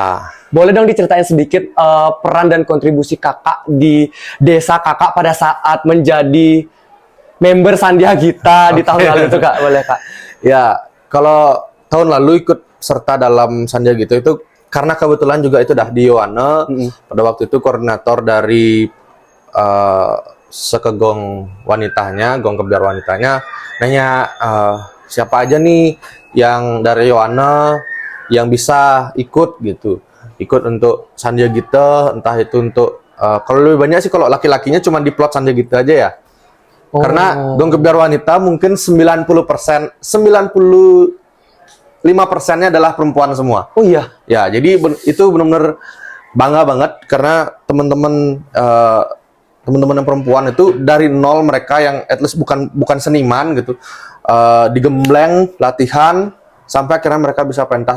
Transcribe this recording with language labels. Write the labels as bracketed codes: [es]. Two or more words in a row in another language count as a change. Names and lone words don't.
[id] Boleh dong diceritain sedikit peran dan kontribusi Kakak di desa Kakak pada saat menjadi member Sandiagita di tahun lalu itu Kak, boleh Kak? Ya, kalau tahun lalu ikut serta dalam Sandiagita itu karena kebetulan juga itu dah di Yowana. Pada waktu itu koordinator dari Sekegong wanitanya, gong kebiar wanitanya, nanya siapa aja nih yang dari Yowana yang bisa ikut gitu, ikut untuk Sandiagita, entah itu untuk kalau lebih banyak sih kalau laki-lakinya cuma di plot Sandiagita aja ya. Karena gong kebiar wanita mungkin 90%, 95%-nya adalah perempuan semua. Oh iya. Ya, jadi itu benar-benar bangga banget karena teman-teman yang perempuan itu dari nol, mereka yang [en] at least [id] bukan seniman gitu, digembleng latihan sampai akhirnya mereka bisa pentas.